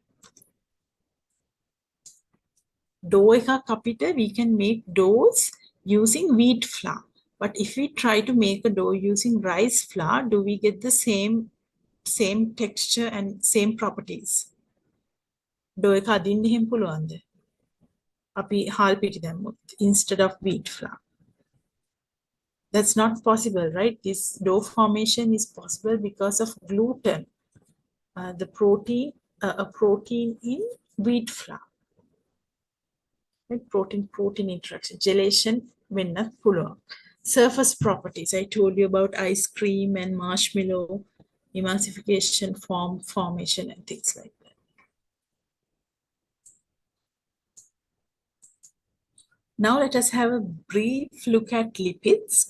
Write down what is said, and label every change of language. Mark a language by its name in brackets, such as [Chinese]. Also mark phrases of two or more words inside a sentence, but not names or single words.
[English] Dough kapita, we can make doughs using wheat flour. But if we try to make a dough using rice flour, do we get the same texture and same properties? [Sinhala] Dough එක අදින්න එහෙම පුළුවන්ද? අපි හාල් පිටි දැම්මොත් [English] instead of wheat flour. That's not possible, right? This dough formation is possible because of gluten, a protein in wheat flour. Right? Protein interaction, gelation, [Sinhala] වෙන්නත් පුළුවන්. [English] Surface properties, I told you about ice cream and marshmallow, emulsification, formation, and things like that. Now let us have a brief look at lipids.